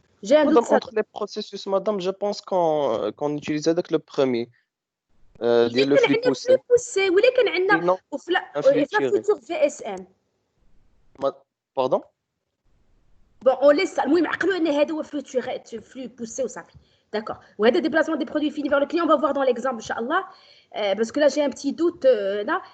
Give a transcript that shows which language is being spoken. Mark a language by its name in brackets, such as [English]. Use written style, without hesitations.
[French] Madame, entre les processus, madame, je pense qu'on utilise avec le premier. Le flux poussé. [Arabic] ولكن عندنا في futur VSM. [French] Pardon? Bon, on laisse ça. [Arabic] المهم عقلوا ان هذا هو flux poussé وصافي. [French] D'accord. [Arabic] وهذا [French] déplacement des produits finis vers le client, on va voir dans l'exemple inchallah. Parce que là j'ai un petit doute là.